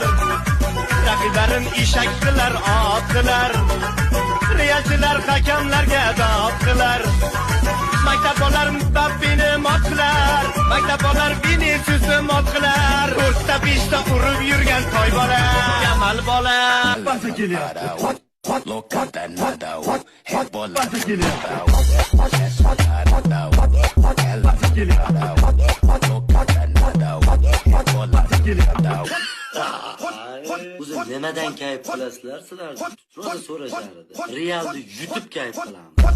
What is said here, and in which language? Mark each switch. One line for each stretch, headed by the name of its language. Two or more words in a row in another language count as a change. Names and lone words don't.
Uzbek: Raqiblarin eshaklar, otlar. Realchilar hakamlarga dodlar. Maktablar Mbappeni mot qilar. Maktablar Viniciusni mot qilar. O'rta peshda urib yurgan toy bola, Yamal bola. Pasa kelyapti.
English: Look at that nada, head ball,
Uzbek: Pasa kelyapti. O'zi nimadan kayf qilasizlar sizlar? Rosa so'rashardi. Realni yutib kayf qilamiz.